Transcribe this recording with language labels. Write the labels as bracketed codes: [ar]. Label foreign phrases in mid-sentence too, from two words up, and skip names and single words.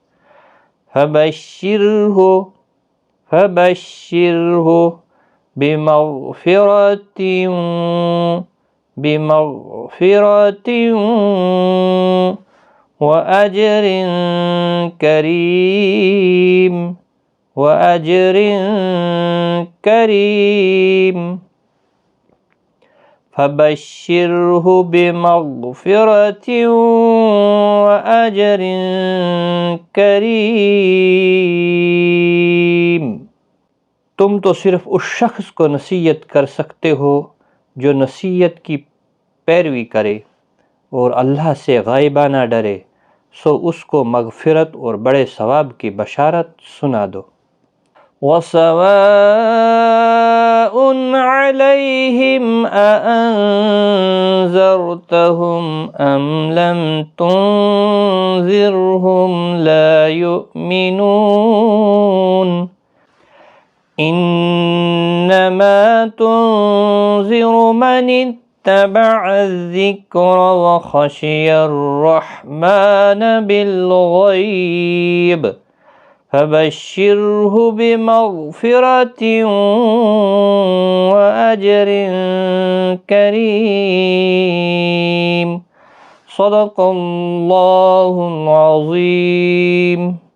[ar] فبشره بمغفرة وأجر كريم. فبشره بمغفرة وأجر كريم. [ur] تم تو صرف اس شخص کو نصیحت کر سکتے ہو جو نصیحت کی پیروی کرے اور اللہ سے غائبانہ ڈرے، سو اس کو مغفرت اور بڑے ثواب کی بشارت سنا دو. [ar] سواء عليهم أأنذرتهم أم لم تنذرهم لا يؤمنون. إنما تنذر من اتبع الذكر وخشي الرحمن بالغيب. فبشره بمغفرة وأجر كريم. صدق الله العظيم.